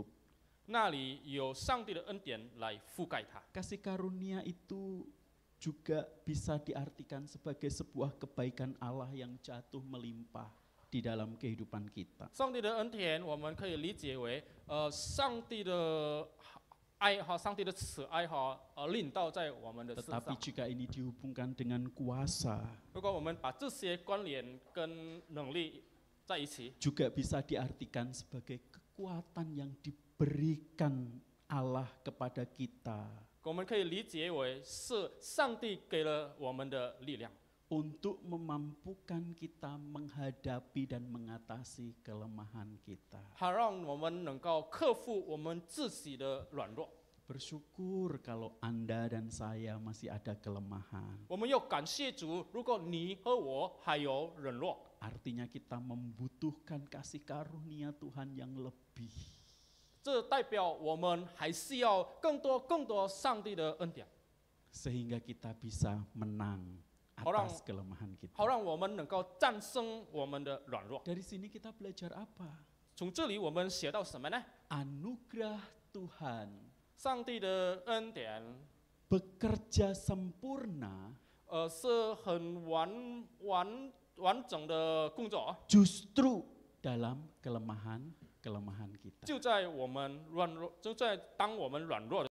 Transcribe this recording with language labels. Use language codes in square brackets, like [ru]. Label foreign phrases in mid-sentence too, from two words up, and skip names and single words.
[zh] 那里有上帝的恩典来覆盖它。 [id] Kasih karunia itu juga bisa diartikan sebagai sebuah kebaikan Allah yang jatuh melimpah di dalam kehidupan kita. [zh] 上帝的恩典，我们可以理解为上帝的爱上帝的慈爱临到在我们的身 [id] Tetapi [zh] 上。 [id] jika ini dihubungkan dengan kuasa, [zh] 如果我们把这些关联跟能力在一起， [id] juga bisa diartikan sebagai kekuatan yang diberikan Allah kepada kita [zh] 我们可以理解为是上帝给了我们的力量， [id] untuk memampukan kita menghadapi dan mengatasi kelemahan kita. [zh] 好让我们能够克服我们自己的软弱。 [id] Bersyukur kalau Anda dan saya masih ada kelemahan. [zh] 我们要感谢主，如果你和我还有软弱， [id] Artinya kita membutuhkan kasih karunia Tuhan yang lebih. [zh] 这代表我们还是要更多上帝的恩典， [id] Sehingga kita bisa menang atas kelemahan kita. [zh] 好让我们能够战胜我们的软弱。 [id] Dari sini kita belajar apa? [zh] 从这里我们学到什么呢？ [id] Anugerah Tuhan [zh] 上帝的恩典， [id] bekerja sempurna [zh] 是很完整的工作， [id] justru dalam kelemahan kita. [zh] 就在当我们软弱的